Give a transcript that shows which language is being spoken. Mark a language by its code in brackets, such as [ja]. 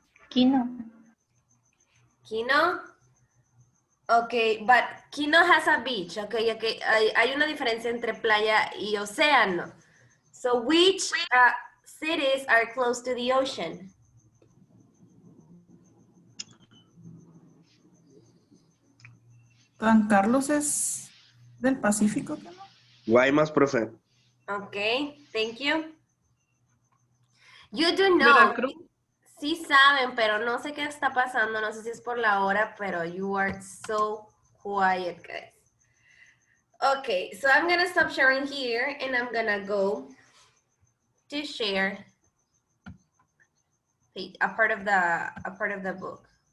[en] Quino. Quino? Okay, but Quino has a beach. Okay, okay. [es] Hay una diferencia entre playa y océano. [en] So which cities are close to the ocean? [es] San Carlos es del Pacífico, ¿qué no? Guaymas, profe. [en] Okay, thank you. You do know. [es] Veracruz. Sí saben, pero no sé qué está pasando. No sé si es por la hora, pero you are so quiet, guys. [en] Okay, so I'm gonna stop sharing here and I'm gonna go to share a part of the book.